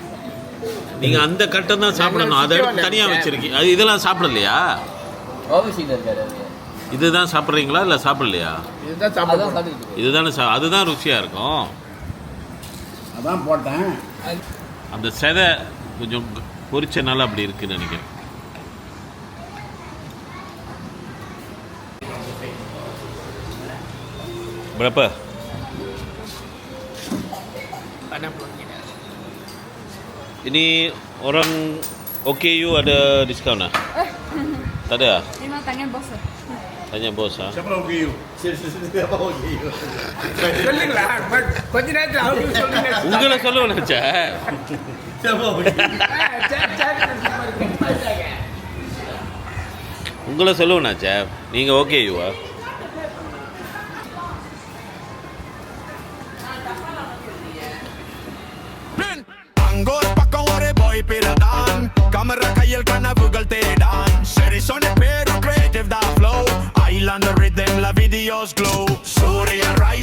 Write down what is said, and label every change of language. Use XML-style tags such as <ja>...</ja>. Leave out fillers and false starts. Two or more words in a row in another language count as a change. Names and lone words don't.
<ta>நீங்க அந்த கட்டம் தான் சாப்பிடணும். அதை எடுத்து தனியா வச்சிருக்கீங்க. அது இதெல்லாம் சாப்பிடலையா? இதுதான் சாப்பிட்றீங்களா இல்லை சாப்பிடலையா? இதுதான் சாப்பிடுறது. இதுதானே அதுதான் ருசியா இருக்கும். அதான் போட்டேன். அந்த செதை கொஞ்சம் பொரிச்சனால அப்படி இருக்குன்னு நினைக்கிறேன்.</ta> <ms>berapa? Ini orang OKU ada diskon lah? Tak ada? Ini tanya bos. Tanya bos ah. Siapa OKU? Siapa OKU?</ms> <ta>சொல்லுங்களா கொஞ்ச நேரத்தில் அவங்க சொல்லுங்க. உங்களை சொல்லுவேன் நினச்சா.</ta> <ms>Siapa OKU?</ms> <ta>உங்களை சொல்லுவேனாச்சா? நீங்கள் ஓகேவா?</ta> <ml>അങ്ങോട്ട് പക്കം ഒരേ ബോയ് പിറതാൻ കമറ കയ്യിൽ കനവുകൾ തേടാൻ ശരിസോനെ പേരു ക്രിയേറ്റീവ് ദാ</ml> <en>flow island rhythm</en> <ml>ല വീഡിയോസ് ഗ്ലോ സൂര്യ</ml>